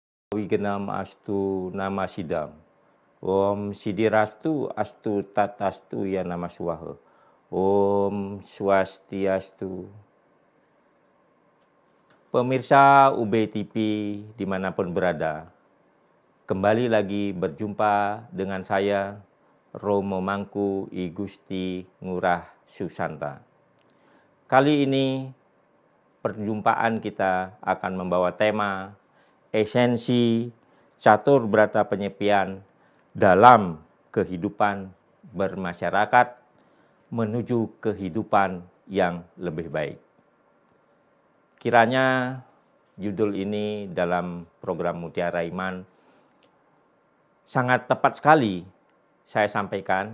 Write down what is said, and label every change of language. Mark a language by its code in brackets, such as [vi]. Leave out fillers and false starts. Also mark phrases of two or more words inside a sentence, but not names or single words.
[sa] Wigenam astu nama sidam. Om sidirastu astu tatastu ya nama swaha. Om swastiastu. [id] Pemirsa UB TV dimanapun berada, kembali lagi berjumpa dengan saya, Romo Mangku I Gusti Ngurah Susanta. Kali ini perjumpaan kita akan membawa tema esensi catur berata penyepian dalam kehidupan bermasyarakat menuju kehidupan yang lebih baik. Kiranya judul ini dalam program Mutiara Iman sangat tepat sekali saya sampaikan.